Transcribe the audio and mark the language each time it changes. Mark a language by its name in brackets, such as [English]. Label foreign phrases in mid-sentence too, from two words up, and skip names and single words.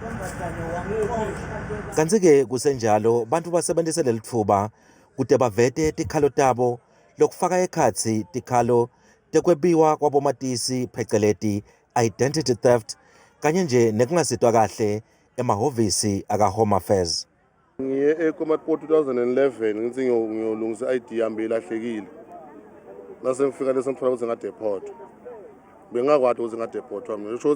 [Swati] Kanti-ke kusenjalo bantfu basebentise lelitfuba kude bavete tikhalo tabo lokufaka ekhatsi tikhalo tekwebiwa kwabomatisi pheceleti [English] identity theft [Swati] kanye nje nekungasitwa kahle emahhovisi aka-Home Affairs. Ngiye eKomatipoort 2011 ngithi ngiyolungisa ID yami ilahlekile. Nase ngifika lesa ngithola ukuthi ngadeport. Bengakwadi ukuthi ngadeport mina.